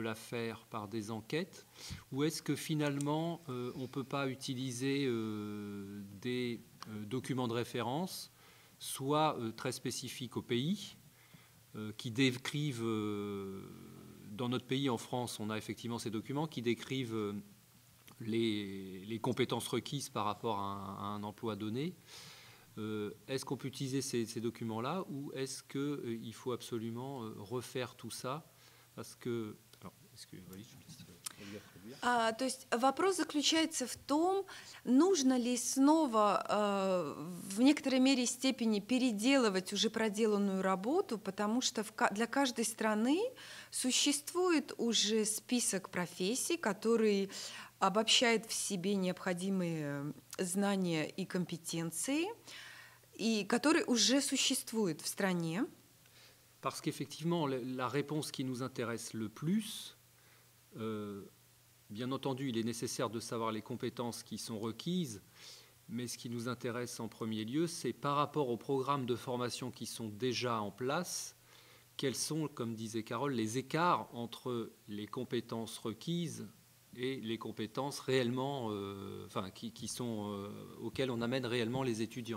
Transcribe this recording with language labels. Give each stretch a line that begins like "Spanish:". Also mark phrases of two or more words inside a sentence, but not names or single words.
French: la faire par des enquêtes, ou est-ce que finalement on ne peut pas utiliser des documents de référence, soit très spécifiques au pays, qui décrivent, dans notre pays, en France, on a effectivement ces documents qui décrivent les compétences requises par rapport à un emploi donné. Est-ce qu'on peut utiliser ces documents-là ou est-ce qu'il faut absolument refaire tout ça? Parce que... Alors,
Russian: то есть вопрос заключается в том, нужно ли снова в некоторой мере степени переделывать уже проделанную работу, потому что для каждой страны существует уже список профессий, который обобщает в себе необходимые знания и компетенции, и который уже существует в стране.
French: Parce qu'effectivement, la réponse qui nous intéresse le plus, bien entendu, il est nécessaire de savoir les compétences qui sont requises, mais ce qui nous intéresse en premier lieu, c'est par rapport aux programmes de formation qui sont déjà en place, quels sont, comme disait Carole, les écarts entre les compétences requises et les compétences réellement, auxquelles on amène réellement les étudiants.